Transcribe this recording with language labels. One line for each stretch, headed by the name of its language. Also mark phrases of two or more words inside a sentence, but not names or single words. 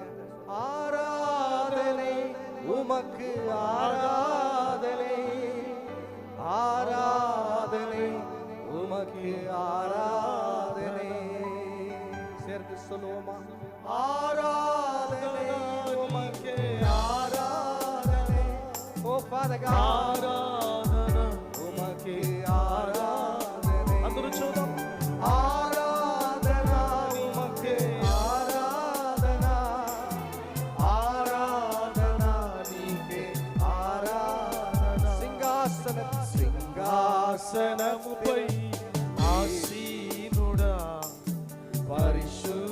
Tamil: ஆராதனை உமக்கு, ஆராதனை, ஆராதனை உமக்கு, ஆராதனை. சேர்ந்து சொல்லுவோமா? ஆராதனை உமக்கு, ஆராதனை.
English: ஓ Father God,
Telugu: ఆరాధన
Tamil: உமக்கு ஆராதனை.
Telugu: అందరూ చూద్దాం.
Tamil: ஆராதனா உமக்கு, ஆராதனா,
Telugu: ఆరాధనా నీకే,
Tamil: ஆராதனா.
Telugu: సింహాసనముపై ఆసీనుడా పరిశుద్ధ